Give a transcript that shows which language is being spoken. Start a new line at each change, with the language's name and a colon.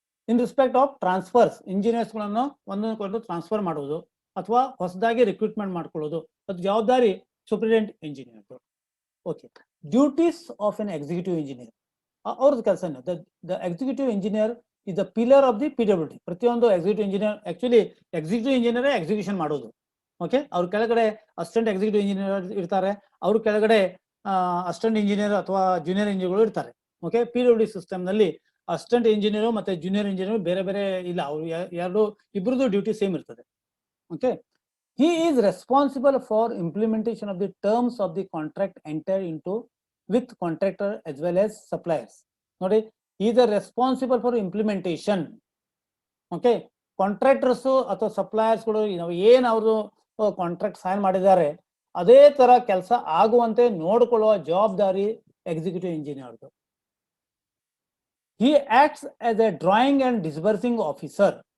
English: in respect of transfers,
Kannada: ಇಂಜಿನಿಯರ್ಸ್ಗಳನ್ನು ಒಂದೊಂದು transfer ಮಾಡುವುದು ಅಥವಾ ಹೊಸದಾಗಿ ರಿಕ್ರೂಟ್ಮೆಂಟ್ ಮಾಡ್ಕೊಳ್ಳೋದು, ಅದು ಜವಾಬ್ದಾರಿ superintendent engineer.
English: okay, duties of an executive engineer,
Kannada: ಅವ್ರದ್ದು ಕೆಲಸ.
English: The executive engineer is the pillar of the PWD.
Kannada: ಪ್ರತಿಯೊಂದು executive engineer, actually executive engineer execution ಮಾಡೋದು. ಓಕೆ, ಅವ್ರ ಕೆಳಗಡೆ ಅಸಿಸ್ಟೆಂಟ್ ಎಕ್ಸಿಕ್ಯೂಟಿವ್ ಇಂಜಿನಿಯರ್ ಇರ್ತಾರೆ, ಅವ್ರ ಕೆಳಗಡೆ ಅಸಿಸ್ಟೆಂಟ್ ಇಂಜಿನಿಯರ್ ಅಥವಾ ಜೂನಿಯರ್ ಇಂಜಿನಿಯರ್ಗಳು ಇರ್ತಾರೆ. ಓಕೆ, PWD ಸಿಸ್ಟಮ್ ನಲ್ಲಿ ಅಸಿಸ್ಟೆಂಟ್ ಇಂಜಿನಿಯರ್ ಮತ್ತೆ ಜೂನಿಯರ್ ಇಂಜಿನಿಯರ್ ಬೇರೆ ಬೇರೆ ಇಲ್ಲ, ಅವರು ಎರಡು ಇಬ್ಬರದು ಡ್ಯೂಟಿ ಸೇಮ್ ಇರ್ತದೆ.
English: Okay, he is responsible for implementation of the terms of the contract entered into with contractor as well as suppliers.
Kannada: ನೋಡಿ,
English: he is responsible for implementation.
Kannada: Okay, contractors ಅಥವಾ suppliers ಗಳು ಏನ್ ಅವರು ಕಾಂಟ್ರಾಕ್ಟ್ ಸೈನ್ ಮಾಡಿದ್ದಾರೆ ಅದೇ ತರ ಕೆಲಸ ಆಗುವಂತೆ ನೋಡಿಕೊಳ್ಳುವ ಜವಾಬ್ದಾರಿ executive ಇಂಜಿನಿಯರ್ದು.
English: He acts as a drawing and disbursing officer.